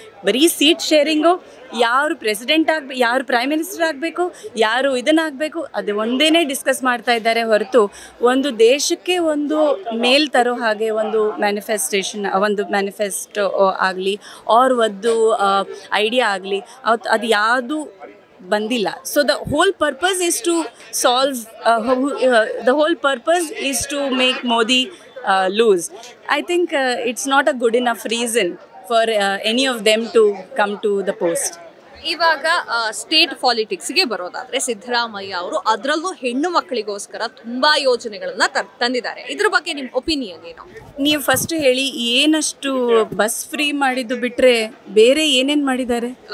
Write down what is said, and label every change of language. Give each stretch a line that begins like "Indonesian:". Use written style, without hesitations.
Kannada: ಬರೀ seat sharing, ಯಾರು president ಆಗಬೇಕು, ಯಾರು ಪ್ರೈಮ್ ಮಿನಿಸ್ಟರ್ ಆಗಬೇಕು, ಯಾರು ಇದನ್ನಾಗಬೇಕು, ಅದು ಒಂದೇ ಡಿಸ್ಕಸ್ ಮಾಡ್ತಾ ಇದ್ದಾರೆ ಹೊರತು ಒಂದು ದೇಶಕ್ಕೆ ಒಂದು ಮೇಲ್ ತರೋ ಹಾಗೆ ಒಂದು ಮ್ಯಾನಿಫೆಸ್ಟೋ ಆಗಲಿ ಒಂದು ಐಡಿಯಾ ಆಗಲಿ ಅದು ಯಾವುದು ಬಂದಿಲ್ಲ.
English: So the whole purpose is to solve the whole purpose is to make Modi lose. I think it's not a good enough reason for any of them to come to the post.
Kannada: ಇವಾಗ state ಪಾಲಿಟಿಕ್ಸ್ಗೆ ಬರೋದಾದ್ರೆ ಸಿದ್ದರಾಮಯ್ಯ ಅವರು ಅದರಲ್ಲೂ ಹೆಣ್ಣು ಮಕ್ಕಳಿಗೋಸ್ಕರ ತುಂಬಾ ಯೋಜನೆಗಳನ್ನ ತಂದಿದ್ದಾರೆ. ಇದ್ರ ಬಗ್ಗೆ ನಿಮ್ಮ ಒಪಿನಿಯನ್ ಏನು? ನೀವು ಫಸ್ಟ್ ಹೇಳಿ, ಏನಷ್ಟು ಬಸ್ ಫ್ರೀ ಮಾಡಿದ್ದು ಬಿಟ್ರೆ ಬೇರೆ ಏನೇನು ಮಾಡಿದ್ದಾರೆ?